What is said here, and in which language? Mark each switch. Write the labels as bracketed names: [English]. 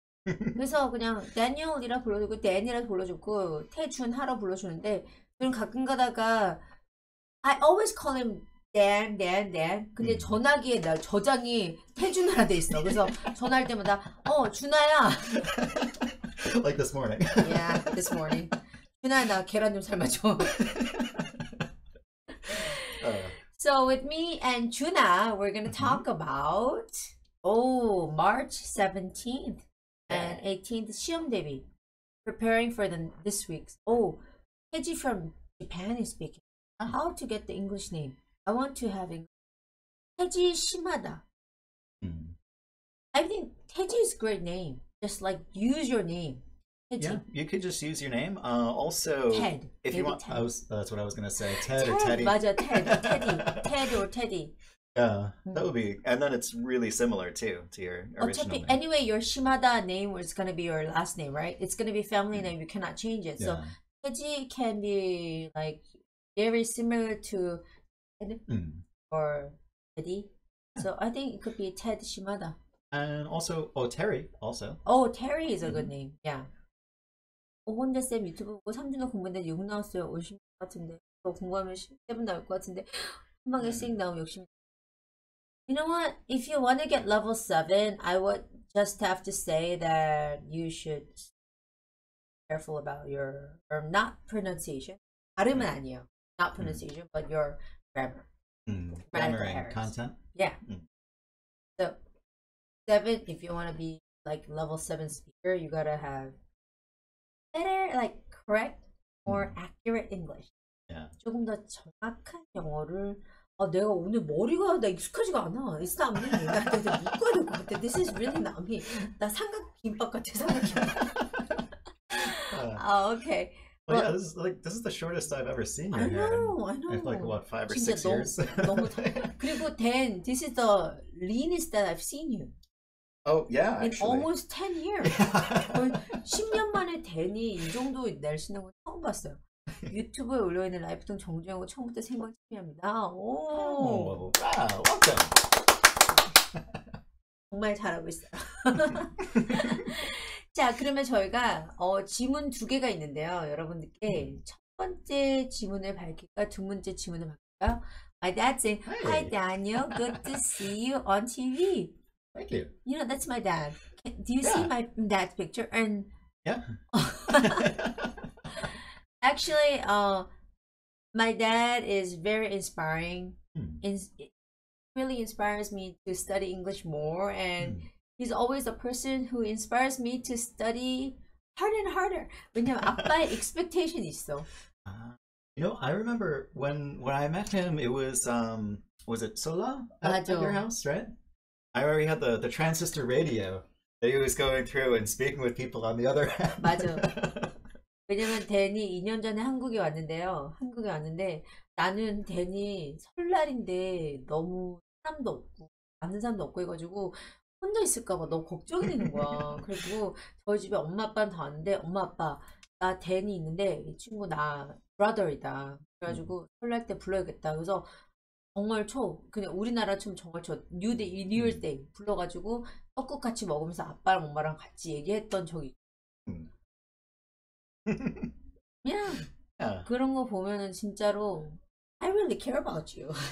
[Korean] 그래서 그냥 데니얼이라 불러주고 데니라 불러주고 태준하라 불러주는데 저는 가끔 가다가 [English] I always call him Dan. [Korean] 근데 전화기에 저장이 태준하라 돼 있어. 그래서 전화할 때마다 준하야. [English] Like this morning. Yeah, this morning. [Korean] 준하야 나 계란 좀 삶아줘. [English] So with me and Juna, we're going to talk about March 17th and 18th [Korean] 시험 대비. [English] Preparing for this week's. Teji from Japan is speaking. How to get the English name. I want to have English. Teji 심하다. I think Teji is a great name. Just like use your name. Teji. Yeah, you could just use your name. Also, Ted. If Maybe you want, Ted. that's what I was gonna say. Ted or Teddy. [Korean] 맞아, [English] Ted or Teddy. Yeah, that would be, and then it's really similar too to your original name. Anyway, your Shimada name is gonna be your last name, right? It's gonna be family name. You cannot change it. So Teji can be like very similar to Ted or Teddy. So I think it could be Ted Shimada. And also, Terry also. Terry is a good name. Yeah. [Korean] 혼자 쌤 유튜브 보고 3주나 공부했는데 6 나왔어요. 오실 것 같은데. 더 공부하면 7 나올 것 같은데. 한 방에 씩 나오면 욕심. [English] You know what? If you want to get level 7, I would just have to say that you should be careful about your not pronunciation. [Korean] 발음은 아니에요. [English] Not pronunciation, but your grammar. Grammar and content. Yeah. So 7, if you want to be like level 7 speaker, you gotta have better, like correct, more accurate English. Yeah. [Korean] 조금 더 정확한 영어를. 내가 오늘 머리가 나 익숙하지가 않아. [English] It's not me. [Korean] 나 묶어야 될 것 같아. [English] This is really not me. [Korean] 나 삼각 김밥 같아. 삼각 김밥. Okay. [English] Well, yeah, this is the shortest I've ever seen your hair. I know. I've like what 5 or 6 years. [Korean] 너무 그리고 [English] Dan, this is the leanest that I've seen you. Oh yeah, in actually. almost 10 years. [Korean] 거의 10년 만에 Dan이 이 정도 날씬한 거 처음 봤어요. 유튜브에 올려있는 라이프통 정주행고 처음부터 생방 참여합니다. [English] 오, wow, welcome. [Korean] 정말 잘하고 있어요. 자, 그러면 저희가 지문 2개가 있는데요. 여러분들께 첫 번째 지문을 밝힐까, 두 번째 지문을 밝힐까요? [English] My dad saying, Hi Daniel, good to see you on TV. Thank you. You know, that's my dad. Do you see my dad's picture? And yeah. Actually, my dad is very inspiring. It really inspires me to study English more, and he's always a person who inspires me to study harder and harder. [Korean] 왜냐면 아빠의 expectation이 있어. [English] You know, I remember when I met him, it was it Sola at your house, right? I already had the transistor radio that he was going through and speaking with people on the other end. [Korean] 맞아. 왜냐면 댄이 2년 전에 한국에 왔는데요. 한국에 왔는데 나는 댄이 설날인데 너무 사람도 없고 아는 사람도 없고 해가지고 혼자 있을까봐 너무 걱정이 되는 거야. 그리고 저희 집에 엄마 아빠는 다 왔는데 엄마 아빠 나 댄이 있는데 이 친구 나 브라더이다. 그래가지고 설날 때 불러야겠다. 그래서 정월초 그냥 우리나라 춤 정월초 뉴이얼 데이 불러가지고 떡국 같이 먹으면서 아빠랑 엄마랑 같이 얘기했던 적이 yeah. 그런 거 보면은 진짜로 [English] I really care about you.